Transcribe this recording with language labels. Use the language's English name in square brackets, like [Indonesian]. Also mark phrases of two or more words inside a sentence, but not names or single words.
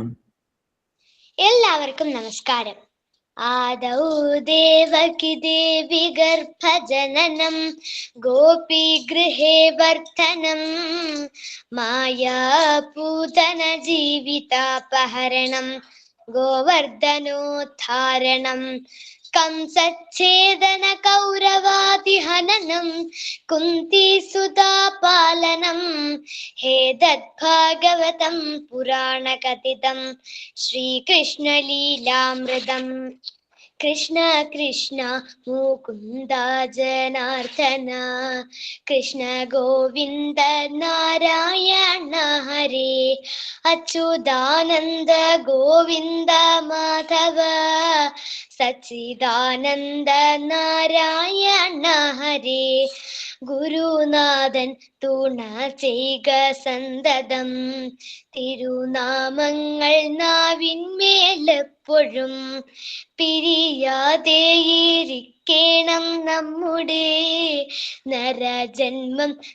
[Malayalam] എല്ലാവർക്കും നമസ്കാരം. [Sanskrit] आदौ देवकि देवि गर्भजननं गोपीगृहे वर्द्धनं मायापूतन जीवितापहरणं गोवर्द्धनोद्धारणं कंसच्छेदन कौरवादिहननं कुन्तीसुतापालनं हेतद्भागवतं पुराणकथितं श्रीकृष्णलीलामृतम्। कृष्ण कृष्ण मुकुन्द जनार्दन कृष्ण गोविन्द नारायण हरे अच्युतानन्द गोविन्द माधव सच्चिदानन्द नारायण हरे [Malayalam] ഗുരുനാഥൻ തുണ ചെയ്ക സന്തതം തിരുനാമങ്ങൾ നാവിന്മേലെപ്പോഴും പിരിയാതെയിരിക്കണം നമ്മുടെ നരജന്മം